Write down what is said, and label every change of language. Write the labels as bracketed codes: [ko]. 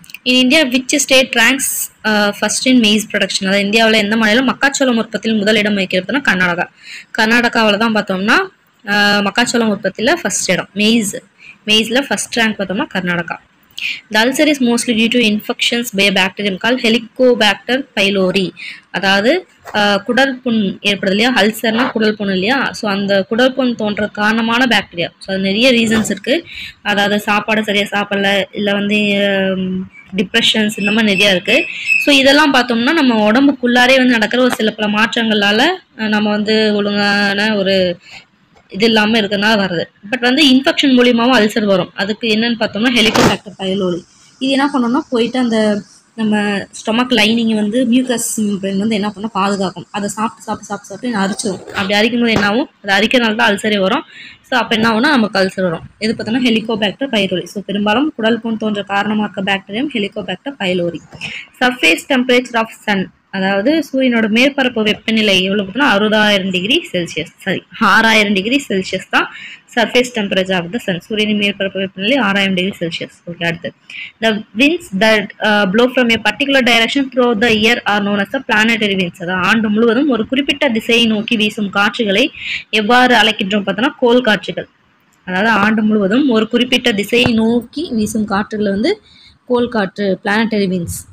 [en] In India, which state ranks first in maize production? [ta] அதாவது இந்தியாவில் எந்த மாநிலம் மக்காச்சோளம் உற்பத்தியில் முதலிடம் வகிக்கிறதுனா கர்நாடகா. கர்நாடகாவில் தான் பார்த்தோம்னா மக்காச்சோளம் உற்பத்தியில் ஃபர்ஸ்ட் இடம். மெய்ஸில் ஃபர்ஸ்ட் ரேங்க் பார்த்தோம்னா Karnataka. [en] The ulcer is mostly due to infections by a bacterium called Helicobacter pylori. [ta] அதாவது குடல் புண் ஏற்படுது இல்லையா, அல்சர்னா குடல் புண் இல்லையா. ஸோ அந்த குடல் புண் தோன்ற காரணமான பாக்டீரியா. ஸோ அது நிறைய ரீசன்ஸ் இருக்கு. அதாவது சாப்பாடு சரியா சாப்பிடல, இல்லை வந்து டிப்ரெஷன்ஸ், இந்த மாதிரி நிறையா இருக்கு. ஸோ இதெல்லாம் பார்த்தோம்னா நம்ம உடம்புக்குள்ளாரே வந்து நடக்கிற ஒரு சில பல மாற்றங்களால நம்ம வந்து ஒழுங்கான ஒரு இது இல்லாமல் இருக்கிறதுனால வருது. பட் வந்து இன்ஃபெக்ஷன் மூலியமாகவும் அல்சர் வரும். அதுக்கு என்னன்னு பார்த்தோம்னா ஹெலிகோபாக்டர் பைலோரி. இது என்ன பண்ணோம்னா போயிட்டு அந்த நம்ம ஸ்டொமக் லைனிங் வந்து மியூக்கஸ் மெம்பரேன் வந்து என்ன பண்ணால் பாதுகாக்கும். அதை சாப்பிட்டு அரிச்சிடும். அப்படி அரிக்கும்போது என்ன ஆகும், அது அரிக்கிறதுனால தான் அல்சரே வரும். ஸோ அப்போ என்ன ஆகும்னா நமக்கு அல்சர் வரும். இது பார்த்தோம்னா ஹெலிகோபாக்டர் பைலோரி. ஸோ பெரும்பாலும் குடல் புண் தோன்ற காரணமாக இருக்க bacterium Helicobacter pylori. [en] surface temperature of sun, [ta] அதாவது சூரியனோட மேற்பரப்பு வெப்பநிலை எவ்வளோ பார்த்தோம்னா 60,000 டிகிரி செல்சியஸ், 6,000 டிகிரி செல்சியஸ் தான் [en] Surface temperature of the sun. [ta] சூரியனின் மேற்பரப்பு வெப்பநிலை 6,000 டிகிரி செல்சியஸ். ஓகே, அடுத்து [en] the winds that blow from a particular direction throughout the year are known as the planetary winds. [ta] அதாவது ஆண்டு முழுவதும் ஒரு குறிப்பிட்ட திசையை நோக்கி வீசும் காற்றுகளை எவ்வாறு அழைக்கின்றோம் பார்த்தோம்னா கோள் காற்றுகள். அதாவது ஆண்டு முழுவதும் ஒரு குறிப்பிட்ட திசையை நோக்கி வீசும் காற்றுகளை வந்து கோள் காற்று, பிளானட்டரி விண்ட்ஸ்.